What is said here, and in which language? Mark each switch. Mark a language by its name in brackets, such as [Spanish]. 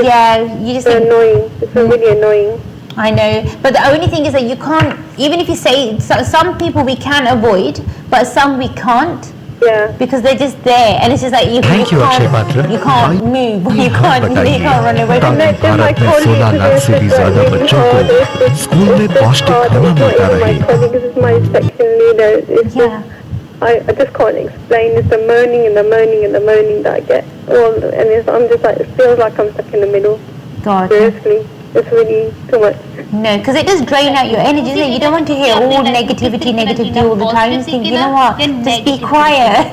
[English] Yeah, you just annoying. It's really annoying. I know, but the only thing is that you can't, even if you say, some people we can avoid, but some we can't. Yeah. Because they're just there, and it's just like you can't move, you can't run away from it. [Hindi] Bharat में 16 लाख से भी ज्यादा बच्चों को school में पौष्टिक खाना मिलता रहे. [English] This is my section leader. Yeah. I just can't explain. It's the moaning and the moaning and the moaning that I get. I'm just like, it feels like I'm stuck in the middle. God. Seriously, it's really too much. No, because it does drain out your energy. Isn't it? You don't want to hear all negativity all the time. You think, you know what, just be quiet.